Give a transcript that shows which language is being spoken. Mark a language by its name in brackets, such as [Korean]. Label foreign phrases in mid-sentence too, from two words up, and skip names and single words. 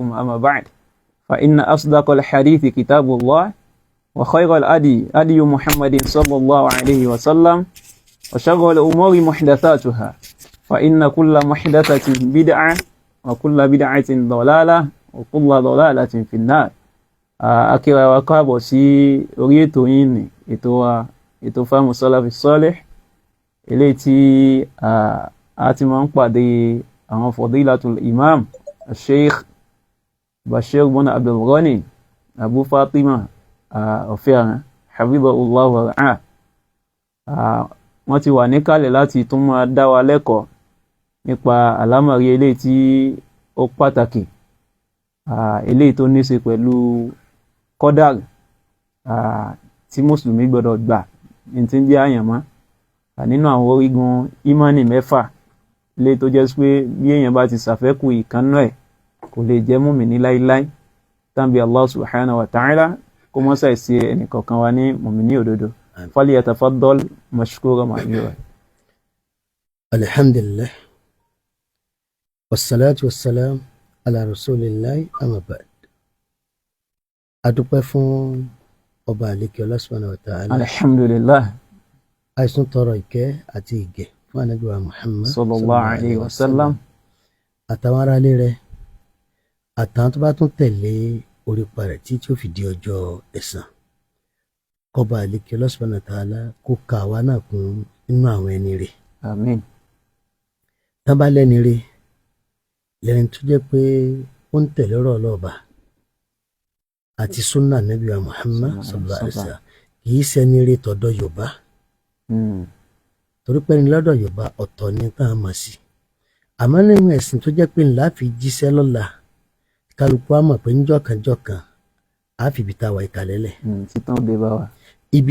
[Arabic] أما بعد، فإن أصدق الحديث كتاب الله، وخير الأدي أدي محمد صلى الله عليه وسلم، وشر الأمور محدثاتها، فإن كل محدثة بدعة، وكل بدعة ضلالة، وكل ضلالة في النار. [Yoruba] Akira wa káàbọ̀ sí orí ètò yìí ni ètò Fahmu Salafi Salih, eléyìí tí a ti máa ń pàdé àwọn Fadilatul Imam Sheikh Bashir bin Abdul Ghani Abu Fatima Ofiaran [Arabic] حفظه الله ورعاه. [Yoruba] Wọ́n ti wà níkàlẹ̀ láti tún máa dá wa lẹ́kọ̀ọ́ nípa àlámọ̀rí eléyìí tí ó pàtàkì, eléyìí tó ní ṣe pẹ̀lú kọ́dàr tí mùsùlùmí gbọdọ̀ gbà ní tí ń jẹ́ àyànmọ́ nínú àwọn orígun ìmánì mẹ́fà, eléyìí tó jẹ́ pé bí èèyàn bá ti ṣàfẹ́kù ìkànnú ẹ̀ kò lè jẹ́ mùmínì láíláí. Tàbí [Arabic] الله سبحانه وتعالى [Yoruba] kó mọ́ ṣàì sí ẹnìkọ̀ọ̀kan wa ní mùmínì òdodo. [Arabic] فليتفضل مشكورا مأجورا. الحمد لله والصلاة والسلام على رسول الله أما بعد. [Yoruba] Adúpẹ́ fún ọba àlékè [Arabic] الله سبحانه وتعالى. Alhamdulillah. [Yoruba] Àìsùn tọrọ ìkẹ́ àti ìgẹ̀ fún Ànábì wa Muhammad [Arabic] صلى الله عليه وسلم, [Yoruba] àtàwọn ará ilé rẹ̀ àtàwọn tó bá tún tẹ̀lé orípa rẹ̀ tí ó fi di ọjọ́ ẹ̀san. Kọba àlékè [Arabic] الله سبحانه وتعالى [Yoruba] kó ka àwa náà kún inú àwọn ẹni rẹ̀. Àmín. Tán bá lẹ́ni rẹ̀ lẹ́ni tó jẹ́ pé ó ń tẹ̀lé ọ̀rọ̀ ọlọ́ọ̀bà àti súnà Ànábì wa Muhammad [Arabic] صلى الله عليه وسلم, [Yoruba] kìí ṣẹni rẹ̀ tọ̀dọ̀ Yorùbá. Torí pé ní lọ́dọ̀ Yorùbá ọ̀tọ̀ ni tá a mọ̀ sí, àmọ́ nínú ẹ̀sìn tó jẹ́ pé ńlá fi jíṣẹ́ lọ́la, kálukú á mọ̀ pé ńjọ́kanjọ́kan á fi ibi tá a wà ìkàlẹ́lẹ̀. Títàn òde bá wa. Ibi